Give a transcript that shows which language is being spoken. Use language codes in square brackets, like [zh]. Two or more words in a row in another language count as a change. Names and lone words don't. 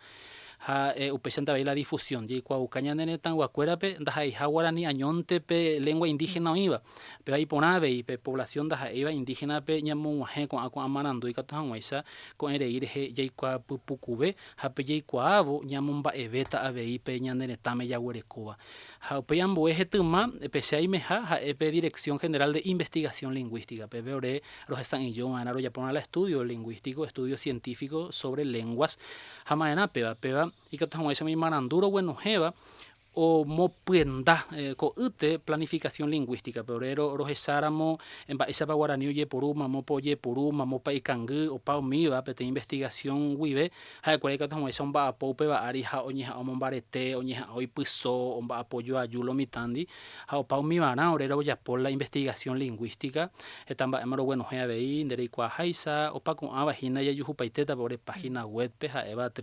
[gn] ha upéicha ndavai [es] la difusión [gn] jaikuauka ñane retãguakuérape ndahaiha Guarani añóntepe [es] lengua indígena [gn] oĩva péva iporã avei pe población ndaha'éiva indígenape ñamog̃uahẽ ko'ã marandu ikatu hag̃uáicha ko'ẽrei rehe jaikuaa pypukuve ha pe jaikuaávo ñamomba'evéta avei pe ñane retãme jaguerekóva ha upéi ambue hetýma peichaimiha ha'épe Dirección General de Investigación Lingüística pépe ore rohesã'ỹjova'erã rojaporã [es] la estudio lingüístico estudio científico sobre lenguas [gn] ha ma'erãpéva ikatu hag̃uáicha marandu roguenohẽva omopyenda ko'ýte [es] planificación lingüística [gn] pe ore rohecháramo mba'éichapa Guarani ojeporu mamópa ikangy opa omíva peteĩ investigación guive ha'ekuéra ikatu hag̃uáicha omba'apo upe va'ári ha oñeha'ã omombarete oñeha'ã oipyso omba'apo joaju lo mitãndi ha opa omivarã ore rojapo [es] la investigación lingüística [gn] heta mba'éma roguenohẽ avei nde reikuaaháicha opa ko'ãvahína jajuhupaitétape ore página webpe ha'éva